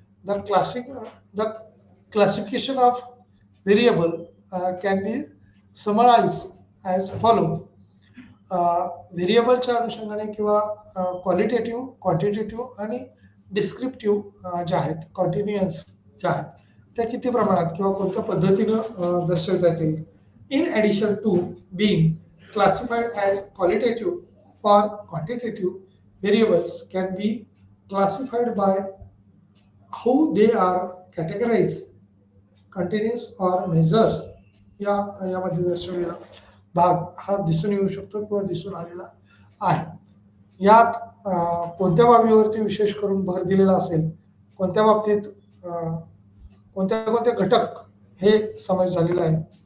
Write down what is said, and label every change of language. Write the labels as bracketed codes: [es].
[en] The classification of variable can be summarized as follow. [mr] व्हेरिएबलच्या अनुषंगाने किंवा क्वालिटेटिव्ह, क्वांटिटेटिव्ह आणि डिस्क्रिप्टिव्ह ज्या आहेत, कॉन्टिन्युअस ज्या आहेत त्या किती प्रमाणात किंवा कोणत्या पद्धतीनं दर्शवता येतील. [en] In addition to being classified as qualitative or quantitative, variables can be classified by how they are categorized, continuous or measures. [mr] यामध्ये दर्शवलेला भाग हा दिसून येऊ शकतो किंवा दिसून आलेला आहे. यात कोणत्या बाबीवरती विशेष करून भर दिलेला असेल, कोणत्या बाबतीत कोणत्या घटक हे समावेश झालेला आहे.